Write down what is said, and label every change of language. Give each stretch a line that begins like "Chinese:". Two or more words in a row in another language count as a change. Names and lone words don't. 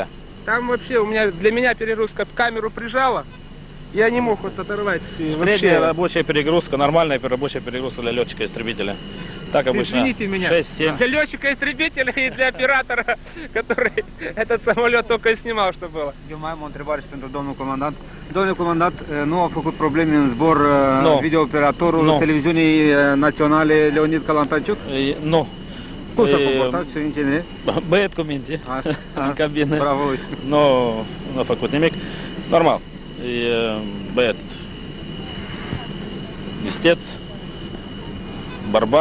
Russian: Там вообще для меня перегрузка камеру прижала. Я не мог вот оторвать. Средняя рабочая перегрузка, нормальная рабочая перегрузка для летчика-истребителя. Так обычно. Извините меня. 6-7. Для летчика-истребителя и для оператора, который этот самолет только и sнимал, что было.
Romanian: Eu mai am o întrebare și pentru domnul comandant. Domnule comandant, nu au făcut probleme în zbor videooperatorul televiziunii naționale Leonid Kalantanciuc? Nu. Cum s-a comportat și în genere? Băiat cu minte în cabină. Bravo lui. Nu a făcut nimic. Normal. E băiat isteț, bărbat.